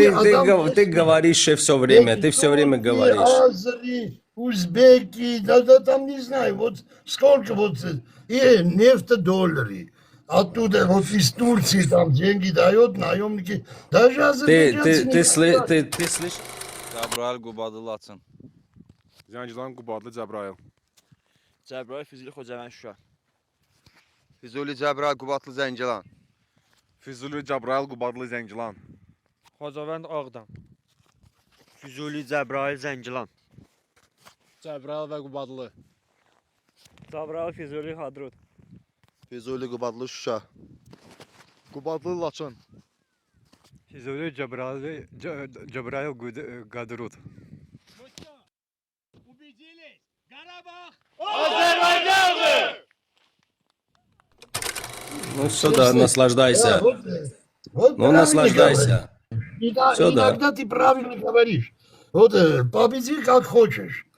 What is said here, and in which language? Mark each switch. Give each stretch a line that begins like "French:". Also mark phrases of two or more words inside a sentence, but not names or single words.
Russian: Ты говоришь все время, ты все время говоришь. Азери, узбеки, да, там не знаю, вот сколько вот, и нефтедоллары. Оттуда вот из Турции там деньги дают, наемники. Даже азербайджанцы не хотят. Ты слышишь?
Azerbaijani: Cəbrayıl Qubadlı Laçın. Zəngilan, Qubadlı, Cəbrayıl. Cəbrayıl, Füzuli, Xocavənd, Şuşa. Füzuli, Cəbrayıl Qubadlı Zəngilan. Füzuli, Cəbrayıl, Qubadlı, Zəngilan. Xocavənd, Ağdam. Füzuli, Cəbrayıl, Zəngilan. Cəbrayıl və Qubadlı. Cəbrayıl, Füzuli, Hadrut. Füzuli, Qubadlı Şuşa. Qubadlı, Laçın. Füzuli, Cəbrayıl, Qadrut.
Russian: Ну все, да, наслаждайся. Вот Ну правильно наслаждайся. говоришь. Всё, да. Иногда ты правильно говоришь. Вот победи как хочешь.